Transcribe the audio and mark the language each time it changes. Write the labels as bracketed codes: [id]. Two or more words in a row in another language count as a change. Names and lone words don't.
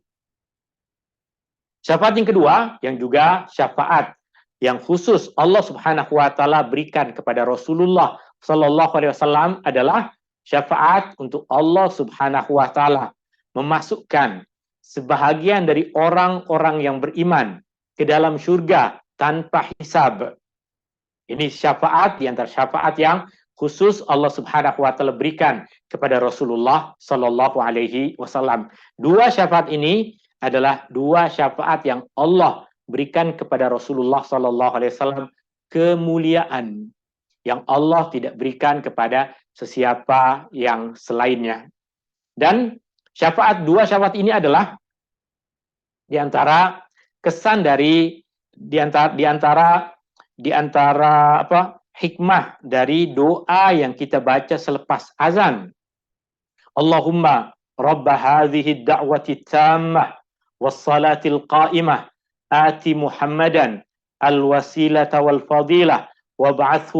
[ms] Syafaat yang kedua, yang juga syafaat yang khusus Allah [ar] سبحانه وتعالى [ms] berikan kepada Rasulullah [ar] صلى الله عليه وسلم [ms] adalah syafaat untuk Allah Subhanahu wa taala memasukkan sebahagian dari orang-orang yang beriman ke dalam surga tanpa hisab. Ini syafaat di antara syafaat yang khusus Allah [ar] سبحانه وتعالى [ms] berikan kepada Rasulullah [ar] صلى الله عليه وسلم. [ms] 2 syafaat ini adalah 2 syafaat yang Allah berikan kepada Rasulullah [ar] صلى الله عليه وسلم [ms] kemuliaan yang Allah tidak berikan kepada sesiapa yang selainnya. Dan syafaat 2 syafaat ini adalah di antara kesan dari di antara hikmah dari doa yang kita baca selepas azan. [ar] اللهم رب هذه الدعوة التامة والصلاة القائمة آت محمدا الوسيلة والفضيلة وابعثه